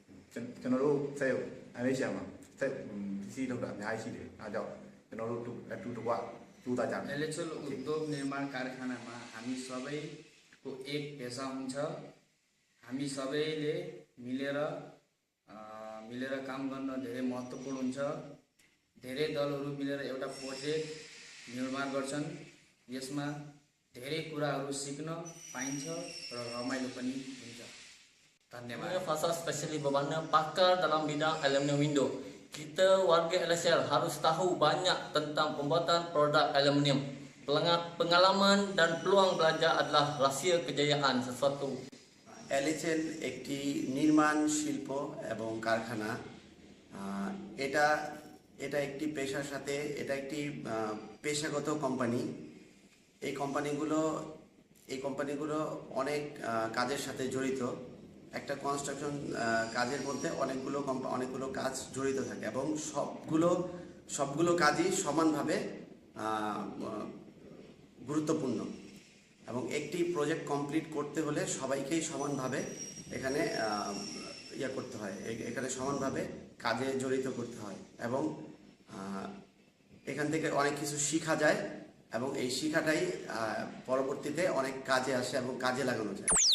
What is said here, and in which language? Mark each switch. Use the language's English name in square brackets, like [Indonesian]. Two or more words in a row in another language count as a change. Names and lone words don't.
[Burmese] ကျွန်တော်တို့စက်ရုံ NHR မှာစက်ပစ္စည်းထုတ်တာအများကြီးရှိတယ်။အဲဒါကြောင့်ကျွန်တော်တို့အတူတကွကြိုးစားကြမယ်။ [Nepali] एलेचल उद्योग निर्माण कारखानामा हामी सबैको एक पेशा हुन्छ। हामी सबैले मिलेर काम गर्न धेरै महत्त्वपूर्ण हुन्छ। धेरै दलहरू मिलेर एउटा प्रोजेक्ट निर्माण गर्छन्। यसमा धेरै कुराहरू सिक्न पाइन्छ र रमाइलो पनि हुन्छ। धन्यवाद. [Malay] Fasa spesialis bermakna pakar dalam bidang aluminium window. Kita warga LSL harus tahu banyak tentang pembuatan produk aluminium. Pengalaman dan peluang belajar adalah rahsia kejayaan sesuatu. [Bangla] LHL একটি নির্মাণ শিল্প এবং কারখানা। এটা একটি পেশার সাথে এটা একটি পেশাগত কোম্পানি। এই কোম্পানিগুলো অনেক কাজের সাথে জড়িত। একটা কনস্ট্রাকশন কাজের মধ্যে অনেকগুলো কাজ জড়িত থাকে এবং সবগুলো কাজই সমানভাবে গুরুত্বপূর্ণ এবং একটি প্রজেক্ট কমপ্লিট করতে হলে সবাইকেই সমানভাবে এখানে করতে হয়, এখানে সমানভাবে কাজে জড়িত করতে হয় এবং এখান থেকে অনেক কিছু শেখা যায় এবং এই শেখাটাই পরবর্তীতে অনেক কাজে আসে এবং কাজে লাগানো যায়।